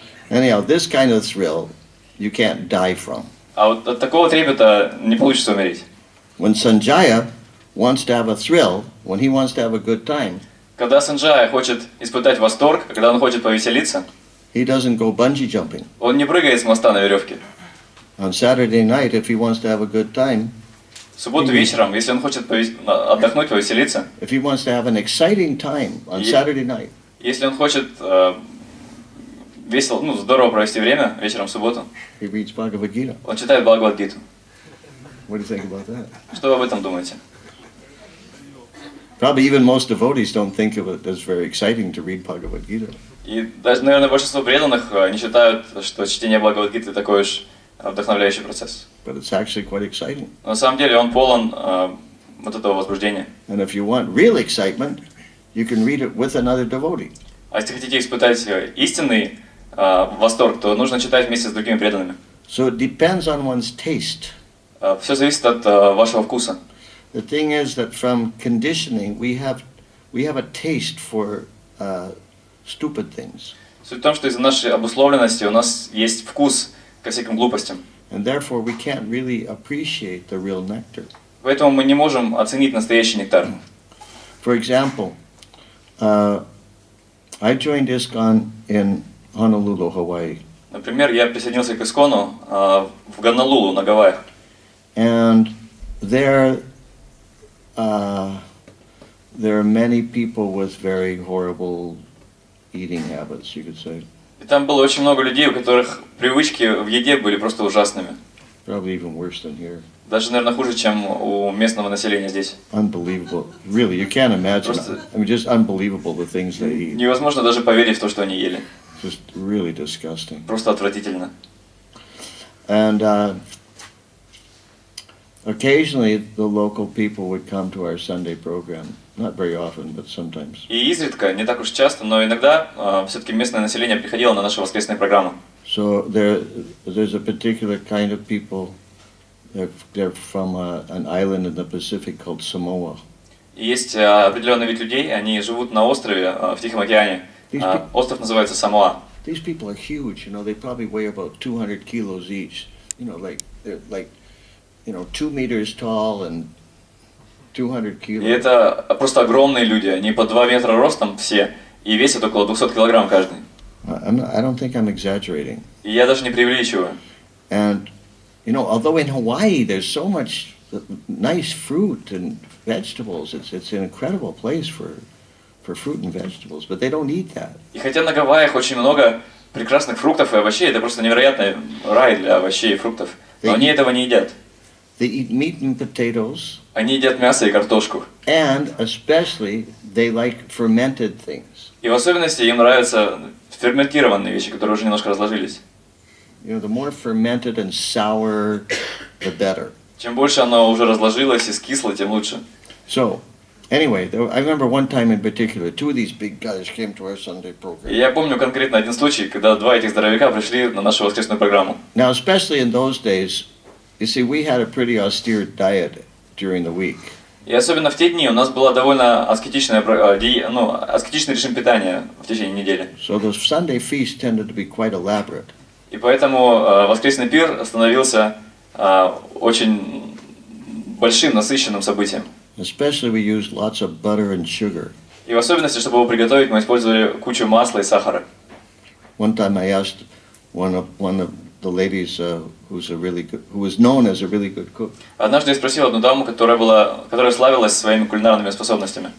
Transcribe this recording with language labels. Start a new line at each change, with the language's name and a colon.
English: Anyhow, this kind of thrill you can't die from.
Russian: А вот от такого трепета не получится умереть.
English: When Sanjaya wants to have a thrill, when he wants to have a good time,
Russian: Когда Санджая хочет испытать восторг, когда он хочет повеселиться,
English: He doesn't go bungee jumping.
Russian: Он не прыгает с моста на веревке.
English: On Saturday night, if he wants to have a good time,
Russian: В субботу вечером, если он хочет отдохнуть, повеселиться,
English: if he wants to have an exciting time on Saturday night,
Russian: если он хочет весело, здорово провести время вечером в субботу,
English: he reads Bhagavad Gita.
Russian: он читает Бхагават Гиту.
English: What do you think about that?
Russian: Что вы об этом думаете?
English: Probably even most devotees don't think of it as very exciting to read Bhagavad Gita.
Russian: И даже, наверное, большинство преданных не считают, что чтение Бхагават Гиты такой уж вдохновляющий процесс.
English: But it's actually quite exciting.
Russian: Но на самом деле он полон вот этого возбуждения.
English: And if you want real excitement, you can read it with another devotee.
Russian: А если хотите испытать истинный восторг, то нужно читать вместе с другими преданными.
English: So it depends on one's taste.
Russian: Все зависит от вашего вкуса.
English: The thing is that from conditioning, we have a taste for stupid things.
Russian: Суть в том, что из-за нашей обусловленности у нас есть вкус ко всяким глупостям.
English: And therefore we can't really appreciate the real nectar.
Russian: Поэтому мы не можем оценить настоящий нектар.
English: For example, I joined ISKCON in Honolulu, Hawaii.
Russian: Например, я присоединился к Искону в Гонолулу на Гавайях.
English: And there are many people with very horrible eating habits, you could say.
Russian: И там было очень много людей, у которых привычки в еде были просто ужасными.
English: Probably even worse than here.
Russian: Даже, наверное, хуже, чем у местного населения здесь.
English: Unbelievable. Really, you can't imagine. I mean, just unbelievable the things they eat.
Russian: Невозможно даже поверить в то, что они ели.
English: Just really disgusting.
Russian: Просто отвратительно.
English: And occasionally the local people would come to our Sunday program. Not very often, but sometimes.
Russian: И изредка, не так уж часто, но иногда все-таки местное население приходило на наши воскресные программы.
English: So there's a particular kind of people. They're from an island in the Pacific called Samoa.
Russian: И есть определенный вид людей, они живут на острове в Тихом океане. Остров называется Самоа.
English: These people are huge, you know. They probably weigh about 200 kilos each. You know, they're 2 meters tall and 200 kilos.
Russian: И это просто огромные люди, они по 2 метра ростом все, и весят около 200 килограмм каждый.
English: I don't think I'm exaggerating.
Russian: И я даже не преувеличиваю.
English: And, you know, although in Hawaii there's so much nice fruit and vegetables, it's an incredible place for fruit and vegetables, but they don't eat that.
Russian: И хотя на Гавайях очень много прекрасных фруктов и овощей, это просто невероятный рай для овощей и фруктов, но они этого не едят.
English: They eat meat and potatoes.
Russian: Они едят мясо и картошку.
English: And especially they like fermented things.
Russian: И в особенности им нравятся ферментированные вещи, которые уже немножко разложились.
English: You know, the more fermented and sour, the better.
Russian: Чем больше оно уже разложилось и скисло, тем лучше.
English: So, anyway, I remember one time in particular, two of these big guys came to our Sunday program.
Russian: И я помню конкретно один случай, когда два этих здоровяка пришли на нашу воскресную программу.
English: Now, especially in those days, you see, we had a pretty austere diet during the week.
Russian: И особенно в те дни у нас была довольно аскетичный режим питания в течение недели.
English: So those Sunday feasts tended to be quite elaborate.
Russian: И поэтому воскресный пир становился очень большим, насыщенным событием.
English: Especially we used lots of butter and sugar.
Russian: И в особенности, чтобы его приготовить, мы использовали кучу масла и сахара.
English: One time I asked one of the ladies who was known as a really good cook.
Russian: Однажды я спросил одну даму, которая славилась своими кулинарными способностями.